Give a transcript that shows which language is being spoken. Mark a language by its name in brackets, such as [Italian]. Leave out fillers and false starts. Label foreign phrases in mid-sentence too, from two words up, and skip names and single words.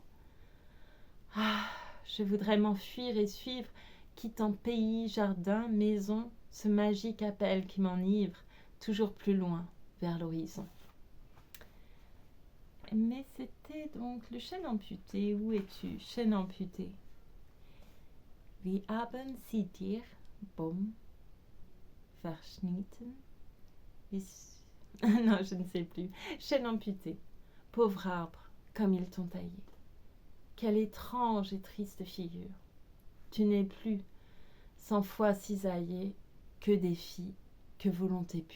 [French] Ah, je voudrais m'enfuir et suivre, quittant pays, jardin, maison, ce magique appel qui m'enivre, toujours plus loin, vers l'horizon. Mais c'était donc le chêne amputé. Où es-tu, chêne amputé? [German] Wir haben sie dir, Baum, verschnitten. [French] Non, je ne sais plus. Chêne amputé. Pauvre arbre, comme ils t'ont taillé. Quelle étrange et triste figure. Tu n'es plus, sans foi cisaillée, que défi, que volonté pure.